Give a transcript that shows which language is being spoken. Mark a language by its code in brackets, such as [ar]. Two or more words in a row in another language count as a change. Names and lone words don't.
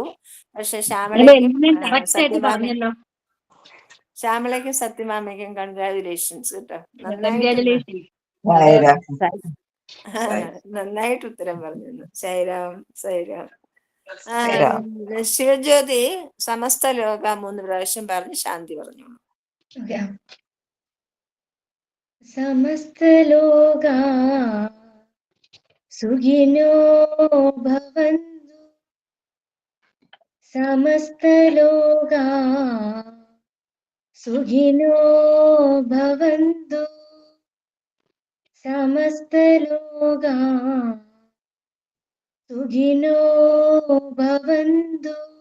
[ml] പക്ഷെ ശ്യാമളയ്ക്കും സത്യഭാമയ്ക്കും കൺഗ്രാജുലേഷൻസ് കേട്ടോ, നന്നായിട്ട് ഉത്തരം പറഞ്ഞു. സൈറാം. ശിവജ്യോതി [sa] സമസ്ത ലോക [ml] 3 പ്രാവശ്യം പറഞ്ഞ് ശാന്തി പറഞ്ഞു. [sa] സമസ്ത ലോക സുഖിനോ ഭവന്തു, സമസ്ത ലോക സുഖിനോ ഭവന്തു, സമസ്ത ലോക സുഖിനോ ഭവന്തു.